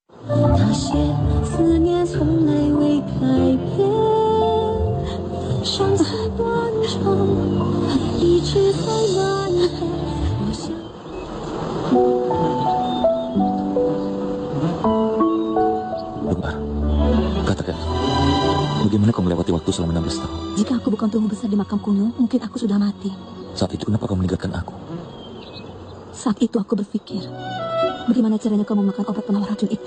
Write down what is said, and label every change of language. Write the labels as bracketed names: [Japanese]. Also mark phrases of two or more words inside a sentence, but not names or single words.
[Chinese] 那些思念从来未改变，上次断肠，一直在蔓延。我想。 [Indonesian] Dokter, katakan, bagaimana kau melewati waktu selama 16 tahun? Jika aku bukan tumbuh besar di makam kuno, mungkin aku sudah mati. Saat itu kenapa kau meninggalkan aku? Saat itu aku berpikir, bagaimana caranya kau memakan obat penawar racun itu?